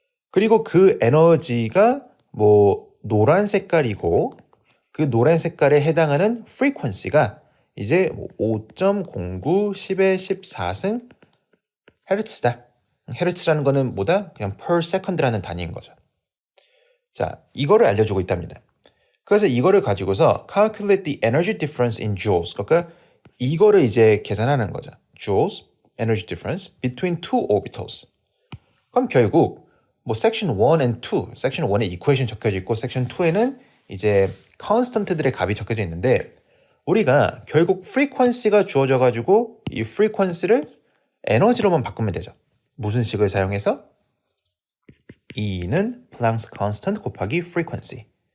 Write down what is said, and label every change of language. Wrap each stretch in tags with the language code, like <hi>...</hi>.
<ko>그리고 그 에너지가 뭐 노란 색깔이고, 그 노란 색깔에 해당하는 프리퀀시가 이제 5.09 10의 14승 헤르츠다. 헤르츠라는 거는 뭐다? 그냥 per second라는 단위인 거죠. 자, 이거를 알려주고 있답니다. 그래서 이거를 가지고서</ko> <en>calculate the energy difference in joules.</en> <ko>그러니까 이거를 이제 계산하는 거죠.</ko> <en>joules energy difference between two orbitals.</en> <ko>그럼 결국 뭐 section 1 and 2, section 1에 equation 적혀져 있고 section 2에는 이제 constant들의 값이 적혀져 있는데, 우리가 결국 frequency가 주어져 가지고 이 frequency를 에너지로만 바꾸면 되죠. 무슨 식을 사용해서? E는 플랑크 컨스턴트 곱하기 frequency.</ko>